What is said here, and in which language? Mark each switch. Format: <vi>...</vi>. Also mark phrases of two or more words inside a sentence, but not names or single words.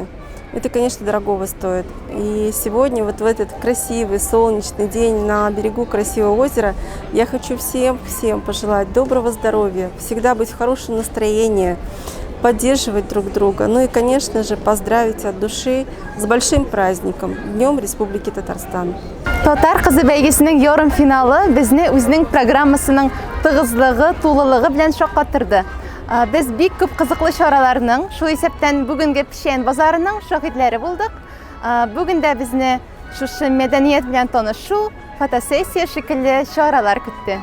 <ru>Это, конечно, дорогого стоит. И сегодня, вот в этот красивый солнечный день на берегу красивого озера, я хочу всем пожелать доброго здоровья, всегда быть в хорошем настроении, поддерживать друг друга. Ну и, конечно же, поздравить от души с большим праздником, Днем Республики Татарстан.</ru> <tt>Татар кызы бәйгесенең ярым финалы безне үзенең программасының тыгызлыгы, тулылыгы белән шаккатырды. Без бик күп кызыклы чараларның, шул исәптән бүгенге Печән базарының шаһитләре булдык. Бүген дә безне шушы мәдәният белән танышу, фотосессия шикелле чаралар көтте.</tt>